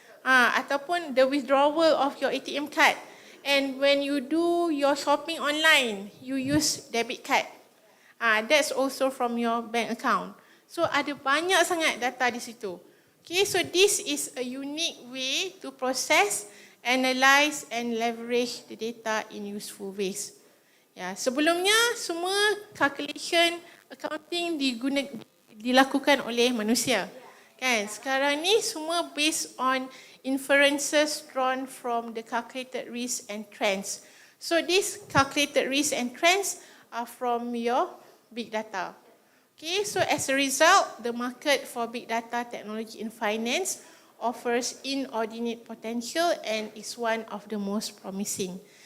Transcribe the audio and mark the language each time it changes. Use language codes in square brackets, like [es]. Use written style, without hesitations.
[ms] Ataupun [en] the withdrawal of your ATM card. And when you do your shopping online, you use debit card. That's also from your bank account. [ms] So ada banyak sangat data di situ. [en] Okay, so this is a unique way to process, analyze and leverage the data in useful ways. [ms] Ya, sebelumnya semua calculation, accounting dilakukan oleh manusia. Kan? Sekarang ni semua [en] based on inferences drawn from the calculated risks and trends. So these calculated risks and trends are from your big data. Okay, so as a result, the market for big data technology in finance offers inordinate potential and is one of the most promising.